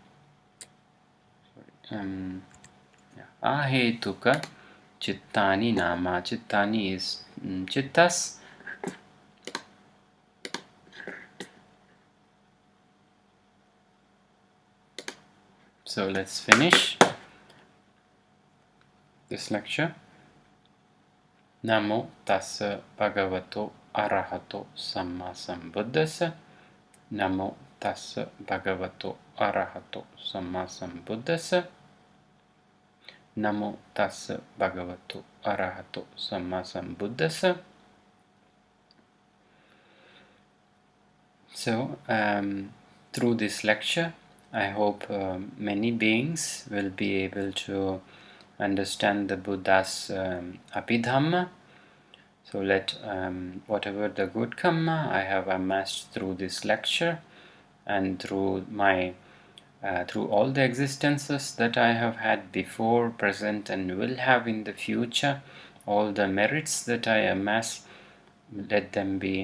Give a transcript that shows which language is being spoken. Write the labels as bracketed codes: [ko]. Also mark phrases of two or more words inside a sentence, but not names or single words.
[pi] Ahetuka Chittani Nama. [en] Chittani is chittas. So let's finish this lecture. [pi] Namo tassa bhagavato arahato samma sambuddhassa. Namo tassa bhagavato arahato samma sambuddhassa. Namo tassa bhagavato arahato samma sambuddhassa. [en] So through this lecture, I hope many beings will be able to understand the Buddha's Abhidhamma. So let whatever the good karma I have amassed through this lecture, and through all the existences that I have had before, present, and will have in the future, all the merits that I amass, let them be.